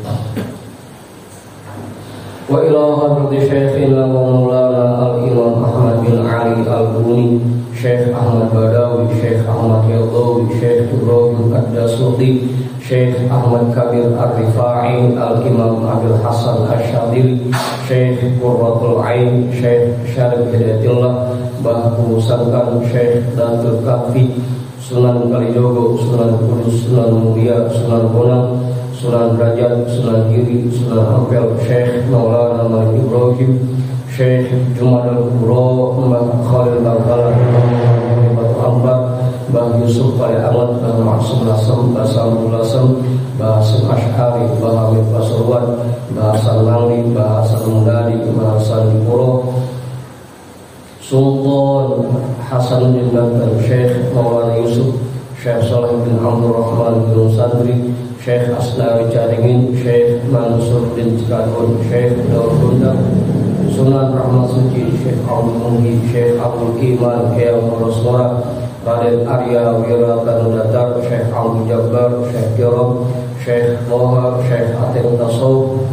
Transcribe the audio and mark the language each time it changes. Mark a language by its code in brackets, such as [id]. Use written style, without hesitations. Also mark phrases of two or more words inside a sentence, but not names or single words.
[ar] وإلى حضرة شيخنا ومولانا الإمام أحمد بن علي البوني شيخ أحمد بداوي شيخ أحمد يضوي شيخ إبراهيم الدسوقي شيخ أحمد كبير الرفاعي الإمام أبي الحسن الشاذلي شيخ قرة العين شيخ شارف هداية الله Bahu Sangkan Syekh Datul Kafi Sunan Kalijogo Sunan Kudus Sunan Mulia Sunan Bonang Sunan Derajat Sunan Giri Sunan Ampel Syekh Maulana Malik Ibrahim Syekh Jumadal Kubro Mbah Khalil Bangkala Batu Ambar Mbah Yusuf Pada Ahmad Mbah Maksum Lasem Mbah Samul Lasem Mbah Hasim Ash'ari Mbah Hamid Pasuruan Mbah Hasan Mangli Mbah Hasan Mundadi Mbah Hasan Dipuro Sultan Hasan bin Bantan Syekh Maulana Yusuf Syekh Saleh bin Abdul Rahman bin Sandri Syekh Asnawi Caringin Syekh Mansur bin Cikadun Syekh Daud Bundang Sunan Rahmat Suci Syekh Abdul Muhi Syekh Abdul Iman Kiai Rosmora Raden Arya Wiratan Datar Syekh Abdul Jabbar Syekh Kiram Syekh Moha Syekh Atem Tasawuf